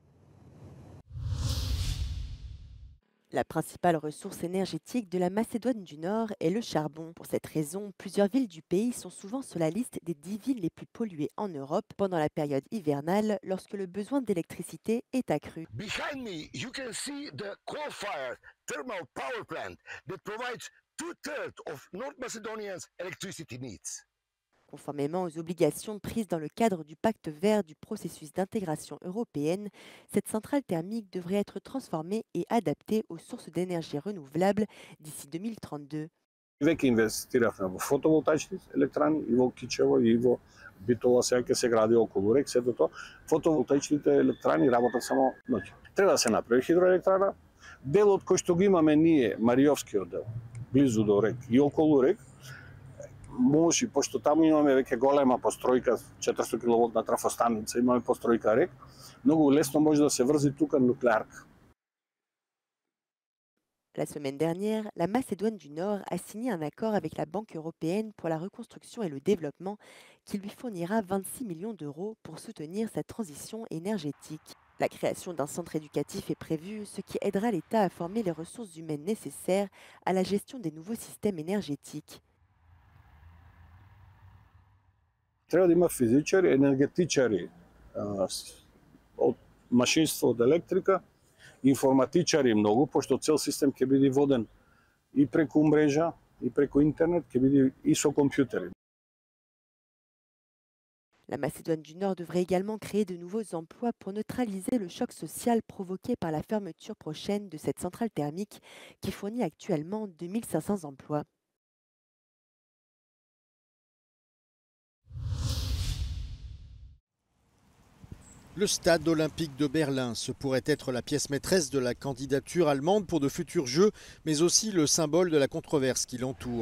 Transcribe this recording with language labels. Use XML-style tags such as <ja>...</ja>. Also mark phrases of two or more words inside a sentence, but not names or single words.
<fr>La principale ressource énergétique de la Macédoine du Nord est le charbon. Pour cette raison, plusieurs villes du pays sont souvent sur la liste des 10 villes les plus polluées en Europe pendant la période hivernale, lorsque le besoin d'électricité est accru.</fr> <en>Behind me, you can see the coal-fired thermal power plant that provides 2/3 of North Macedonia's electricity needs.</en> <fr>Conformément aux obligations prises dans le cadre du pacte vert du processus d'intégration européenne, cette centrale thermique devrait être transformée et adaptée aux sources d'énergie renouvelables d'ici 2032.</fr> <mk>Веќе инвестиравме во фотоволтаични електрани и во Кичево и во Битола, сега ќе се гради околу рек, сето тоа. Фотоволтаичните електрани работат само ноќе. Треба да се направи хидроелектрана. Делот кој што го имаме ние, Мариовскиот дел, близу до рек и околу рек, може, пошто таму имаме веќе голема постројка, 400 киловолтна трафостаница, имаме постројка рек, многу лесно може да се врзи тука нуклеарка.</mk> <fr>La semaine dernière, la Macédoine du Nord a signé un accord avec la Banque européenne pour la reconstruction et le développement qui lui fournira 26 millions d'euros pour soutenir sa transition énergétique. La création d'un centre éducatif est prévue, ce qui aidera l'État à former les ressources humaines nécessaires à la gestion des nouveaux systèmes énergétiques.</fr> <mk>Треба да има физичари, енергетичари од машинство, од електрика, информатичари многу, пошто цел систем ќе биде воден и преку мрежа, и преку интернет, ќе биде и со компјутери.</mk> <fr>La Macédoine du Nord devrait également créer de nouveaux emplois pour neutraliser le choc social provoqué par la fermeture prochaine de cette centrale thermique qui fournit actuellement 2500 emplois. Le stade olympique de Berlin, ce pourrait être la pièce maîtresse de la candidature allemande pour de futurs Jeux, mais aussi le symbole de la controverse qui l'entoure.</fr>